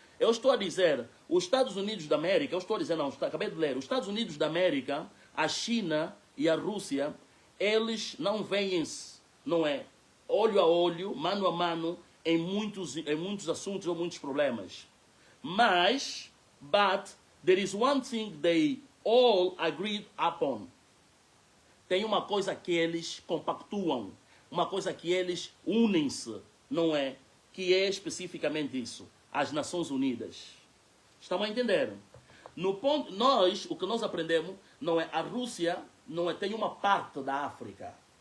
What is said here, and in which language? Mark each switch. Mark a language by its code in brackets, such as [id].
[pt] Eu estou a dizer, os Estados Unidos da América, eu estou a dizer, não, acabei de ler, os Estados Unidos da América, a China e a Rússia, eles não veem-se, não é, olho a olho, mano a mano, em muitos assuntos ou muitos problemas. [en] Mas, but, there is one thing they all agreed upon. [pt] Tem uma coisa que eles compactuam, uma coisa que eles unem-se, não é? Que é especificamente isso, as Nações Unidas. Estão a entender? No ponto, o que nós aprendemos, não é? A Rússia, não é? Tem uma parte da África.